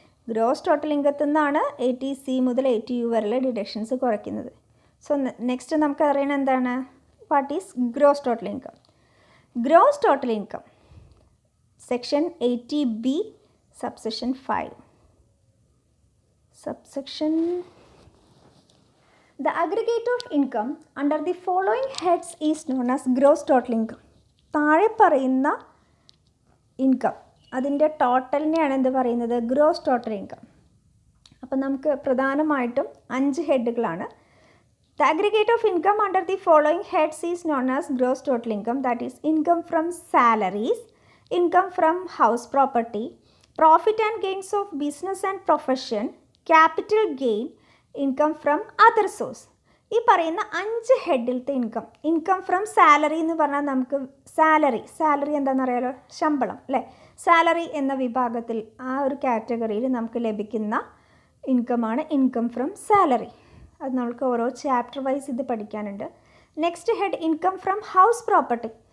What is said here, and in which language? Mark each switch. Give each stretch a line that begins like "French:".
Malayalam: Gross total ഇൻകത്തിൽ നിന്നാണ് 80C മുതൽ 80U വരെയുള്ള ഡിഡക്ഷൻസ് കുറയ്ക്കുന്നത്. സോ നെക്സ്റ്റ് നമുക്ക് അറിയണം എന്താണ്,
English: What is gross total income. Gross total income section 80B subsection 5. Subsection The aggregate of income under the following heads is known as gross total income.
Malayalam: താഴെ പറയുന്ന income അതിൻ്റെ ടോട്ടലിനെയാണ് എന്ത് പറയുന്നത്, ഗ്രോസ് ടോട്ടൽ ഇൻകം. അപ്പം നമുക്ക് പ്രധാനമായിട്ടും 5 ഹെഡുകളാണ്.
English: The aggregate of income under the following heads is known as gross total income. That is income from salaries, income from house property, profit and gains of business and profession, capital gain, income from other source.
Malayalam: ഈ പറയുന്ന 5 ഹെഡിലത്തെ income from salary എന്ന് പറഞ്ഞാൽ നമുക്ക് salary എന്താണെന്ന് അറിയാലോ, ശമ്പളം അല്ലേ. Salary എന്ന വിഭാഗത്തിൽ ആ ഒരു കാറ്റഗറിയിൽ നമുക്ക് ലഭിക്കുന്ന ഇൻകമാണ് ഇൻകം ഫ്രം സാലറി. അത് നമുക്ക് ഓരോ ചാപ്റ്റർ വൈസ് ഇത് പഠിക്കാനുണ്ട്. Next head income from house property.